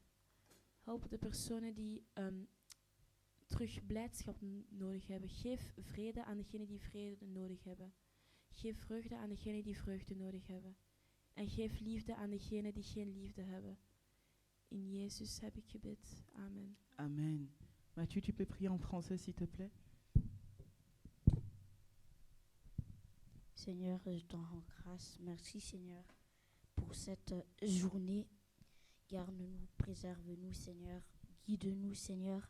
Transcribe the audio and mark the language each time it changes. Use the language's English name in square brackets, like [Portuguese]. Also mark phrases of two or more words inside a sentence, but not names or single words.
[Dutch] Help de personen die terug blijdschap nodig hebben. Geef vrede aan degenen die vrede nodig hebben. Geef vreugde aan degenen die vreugde nodig hebben. En geef liefde aan degenen die geen liefde hebben. In Jezus heb ik gebed. Amen. Amen. [French] Mathieu, tu peux prier en français, s'il te plaît? Seigneur, je t'en rends grâce. Merci, Seigneur, pour cette journée. Garde-nous, préserve-nous, Seigneur. Guide-nous, Seigneur.